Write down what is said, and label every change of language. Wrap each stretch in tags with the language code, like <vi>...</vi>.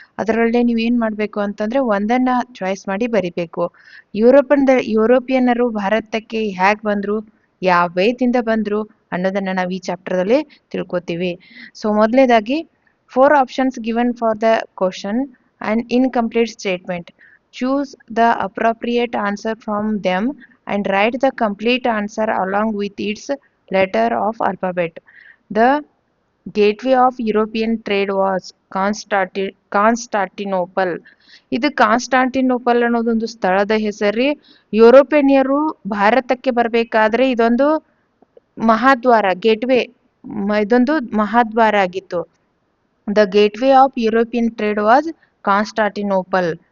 <kn>ಅದರಲ್ಲಿ ನೀವು ಏನ್ ಮಾಡ್ಬೇಕು ಅಂತಂದ್ರೆ ಒಂದನ್ನ ಚಾಯ್ಸ್ ಮಾಡಿ ಬರಿಬೇಕು. ಯುರೋಪಿಯನ್ನರು ಭಾರತಕ್ಕೆ ಹೇಗ್ ಬಂದ್ರು, ಯಾವ ವೇದಿಂದ ಬಂದ್ರು ಅನ್ನೋದನ್ನ ನಾವು ಈ ಚಾಪ್ಟರ್ದಲ್ಲಿ ತಿಳ್ಕೊತೀವಿ.</kn> <en>So ಮೊದಲನೇದಾಗಿ 4 options given for the question and incomplete statement. Choose the appropriate answer from them and write the complete answer along with its letter of alphabet. The gateway of European trade was Constantinople.</en> <kn>ಇದು Constantinople ಅನ್ನೋದೊಂದು ಸ್ಥಳದ ಹೆಸರಿ. ಯುರೋಪಿಯನ್ನರು ಭಾರತಕ್ಕೆ ಬರಬೇಕಾದ್ರೆ ಇದೊಂದು ಮಹಾದ್ವಾರ, gateway, ಇದೊಂದು ಮಹಾದ್ವಾರ ಆಗಿತ್ತು.</kn> <en>The gateway of European trade was Constantinople.</en>